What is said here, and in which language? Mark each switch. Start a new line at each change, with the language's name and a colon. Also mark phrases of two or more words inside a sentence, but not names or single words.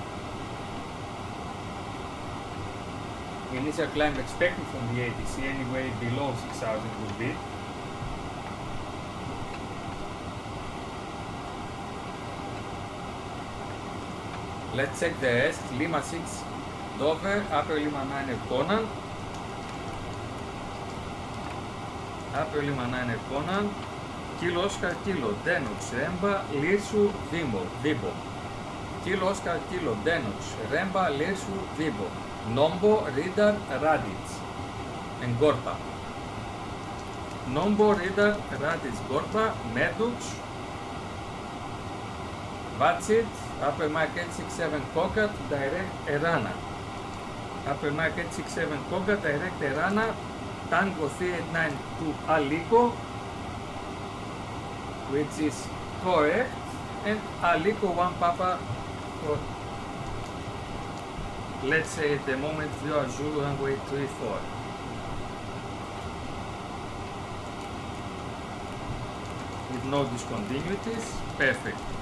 English: Initial climb expected from the ATC anyway below 6000 would be. Let's check the rest. Lima 6 Dover, Upper Lima 9 Conan. Upper Lima 9 Conan. Kilo Oscar Kilo Denox Remba Lirsu Vibo. Kilo Oscar Kilo Denox Remba Lirsu Vibo. Nombo Radar Radic and Gorba. Nombo Radar Radic Gorba Medux. Batsit Upper Market 67 Cocat Direct Erana. Upper Market 67 Cocat Direct Erana. Tango 3892 Alico, which is correct, and Alico 1 Papa for, let's say at the moment we are Zulu runway 34. With no discontinuities, perfect.